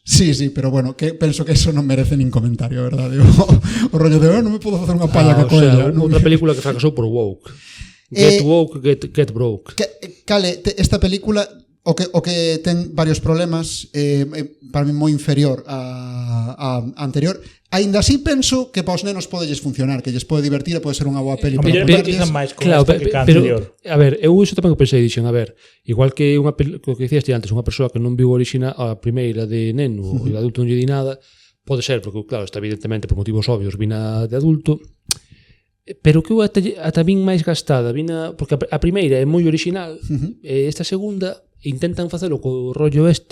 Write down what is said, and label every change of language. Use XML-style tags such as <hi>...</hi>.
<gl>Sí, pero bueno, que penso que eso non merece nin comentario, verdade? O rollo de, non me podo facer unha palla que coella. Outra película que fracasou por woke.</gl> <en>Get woke, get broke.</en> <gl>Cale, esta película o que ten varios problemas, para mí moi inferior a anterior. Aínda así penso que para os nenos podelles funcionar, que lles pode divertir e pode ser unha boa peli para empatizan máis con claro, esta que a anterior. A ver, eu iso tamén que pensei, dixen, a ver, igual que unha que dicías ti antes, unha persoa que non viu a primeira de neno e de adulto non lle di nada, pode ser, porque claro, está evidentemente por motivos obvios vina de adulto, pero que eu ata vin máis gastada, porque a primeira é moi original, e esta segunda intentan facelo co rollo</gl>